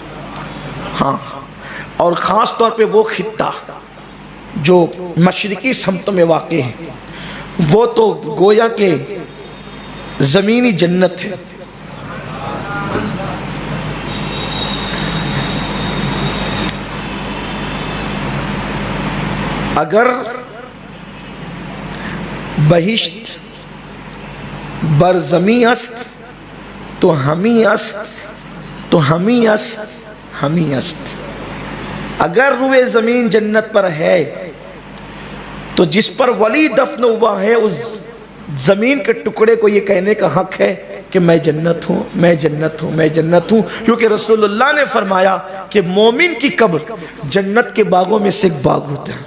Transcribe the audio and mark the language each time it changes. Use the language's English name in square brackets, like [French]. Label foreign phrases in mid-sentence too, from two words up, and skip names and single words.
[Urdu] ہاں، اور خاص طور پہ وہ خطہ جو مشرقی سمتوں میں واقع ہے وہ تو گویا کہ زمینی جنت ہے. [Persian] اگر بہشت بر زمین است تو ہمی است، تو ہمی است، ہمی است. [Urdu] اگر روئے زمین جنت پر ہے تو جس پر ولی دفن ہوا ہے اس زمین کے ٹکڑے کو یہ کہنے کا حق ہے کہ میں جنت ہوں، میں جنت ہوں، میں جنت ہوں. کیونکہ رسول اللہ نے فرمایا کہ مومن کی قبر جنت کے باغوں میں سے ایک باغ ہوتا ہے.